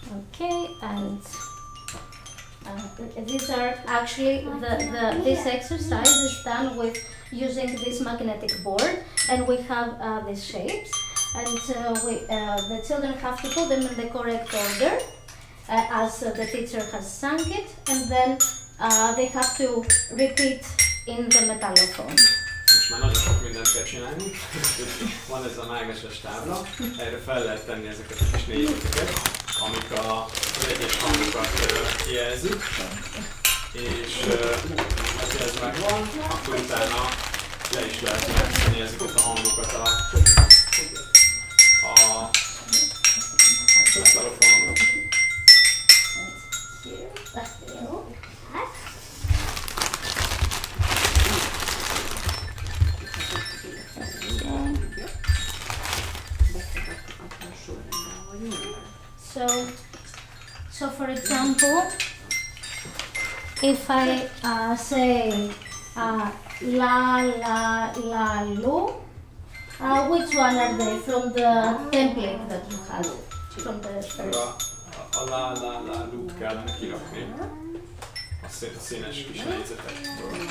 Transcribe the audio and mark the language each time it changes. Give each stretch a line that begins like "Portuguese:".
English: Okay, and these are actually this exercise is done with using this magnetic board, and we have these shapes, and the children have to put them in the correct order as the teacher has sung it, and then they have to repeat in the metallophone.
Hungarian: Most már nagyon sok mindent kell csinálni. Van ez a mágneses tábla, erre fel lehet tenni ezeket a kis négyzeteket, amik az egyes hangokat jelzik, és ha ez megvan, akkor utána le is lehet játszani ezeket a hangokat a metallofonon.
English: So for example, if I say la la la lu, which one are they from the template that you had from the first?
Hungarian: A la la la lút kellene kirakni a színes kis négyzetekből.